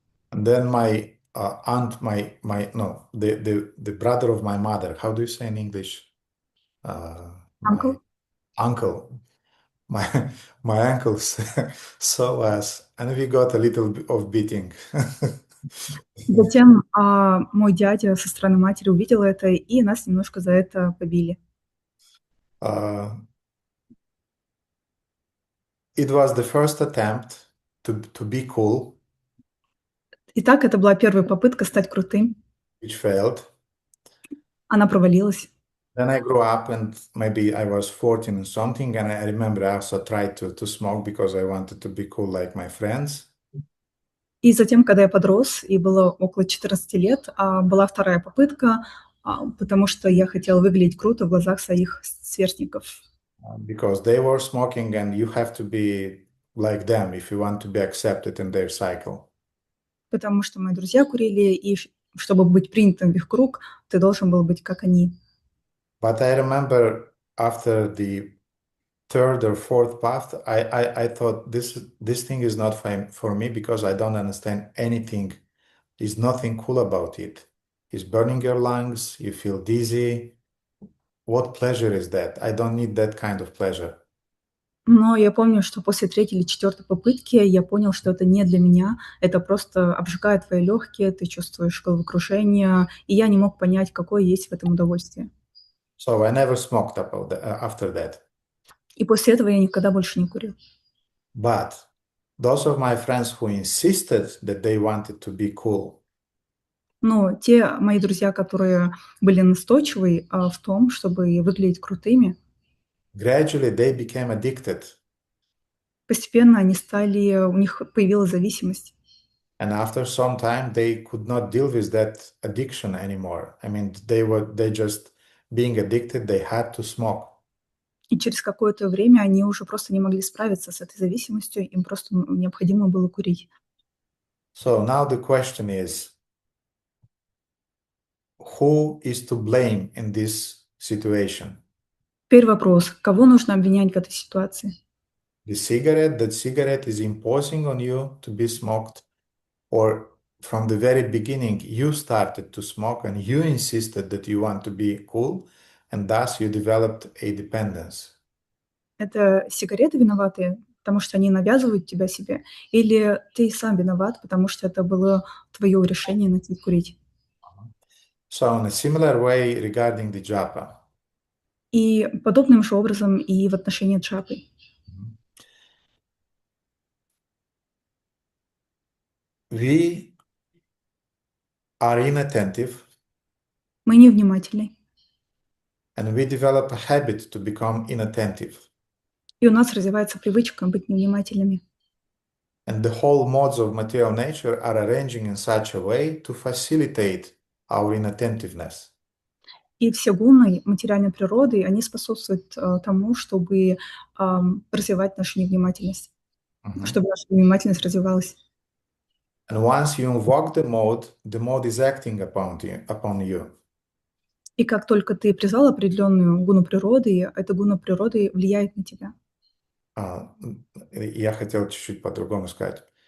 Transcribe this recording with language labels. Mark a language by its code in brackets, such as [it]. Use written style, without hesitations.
[en] And then my aunt, the brother of my mother. How do you say in English? My Uncle? uncle. My my uncle saw us, and we got a little bit of beating. [ru] Затем мой дядя со стороны матери увидел это, и нас немножко за это побили. [en] It was the first attempt to be cool, [ru] Итак, это была первая попытка стать крутым. [en] which failed. [ru] Она провалилась. [en] Then I grew up, and maybe I was 14 and something, and I remember I also tried to smoke because I wanted to be cool like my friends. [ru] И затем, когда я подрос, и было около 14 лет, была вторая попытка, потому что я хотела выглядеть круто в глазах своих сверстников. [en] Because they were smoking, and you have to be like them if you want to be accepted in their cycle. [ru] Потому что мои друзья курили, и чтобы быть принятым в их круг, ты должен был быть как они. [en] But I remember after the third or fourth path, I thought this thing is not for me because I don't understand anything. There's nothing cool about it. It's burning your lungs, you feel dizzy. What pleasure is that? I don't need that kind of pleasure. [ru] Но я помню, что после третьей или четвертой попытки я понял, что это не для меня. Это просто обжигает твои легкие, ты чувствуешь головокружение, и я не мог понять, какое есть в этом удовольствие. [en] So I never smoked after that. [ru] И после этого я никогда больше не курил. [en] But those of my friends who insisted that they wanted to be cool, [ru] Но те мои друзья, которые были настойчивы в том, чтобы выглядеть крутыми, [en] gradually they became addicted. [ru] постепенно у них появилась зависимость. [en] And after some time, they could not deal with that addiction anymore. I mean, they just being addicted, they had to smoke. [ru] И через какое-то время они уже просто не могли справиться с этой зависимостью, им просто необходимо было курить. [en] So now the question is, who is to blame in this situation? [ru] Теперь вопрос, кого нужно обвинять в этой ситуации? [en] The cigarette, that cigarette is imposing on you to be smoked, or from the very beginning you started to smoke and you insisted that you want to be cool, and thus you developed a dependence. [ru] Это сигареты виноваты, потому что они навязывают тебя себе, или ты сам виноват, потому что это было твое решение начать курить? [en] So in a similar way regarding the japa. [ru] И подобным же образом и в отношении джапы. [en] We are inattentive, [ru] Мы невнимательны, [en] and we develop a habit to become inattentive. [ru] и у нас развивается привычка быть невнимательными. [en] And the whole modes of material nature are arranging in such a way to facilitate our inattentiveness. [ru] И все гуны материальной природы, они способствуют тому, чтобы развивать нашу невнимательность, чтобы наша невнимательность развивалась. [en] And once you invoke the mode is acting upon you. [ru] И как только ты призвал определенную гуну природы, эта гуна природы влияет на тебя. Я хотел чуть-чуть по-другому сказать.